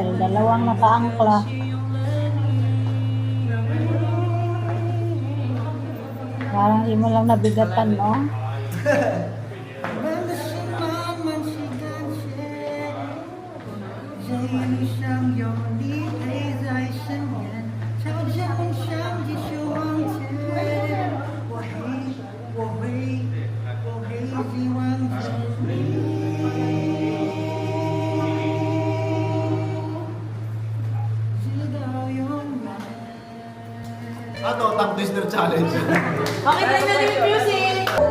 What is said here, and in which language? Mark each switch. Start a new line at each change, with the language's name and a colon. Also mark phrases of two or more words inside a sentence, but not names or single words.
Filipino: Dalawang nakaangkla. Parang di mo lang nabigatan, no?
Chinese: 慢慢是慢慢是感谢，这一路上有你陪在身边，朝着梦想继续往前。我会一直望着你，直到永远。
Filipino: Ano,
English: tongue twister challenge.
Filipino: Bakit tayo na yung music?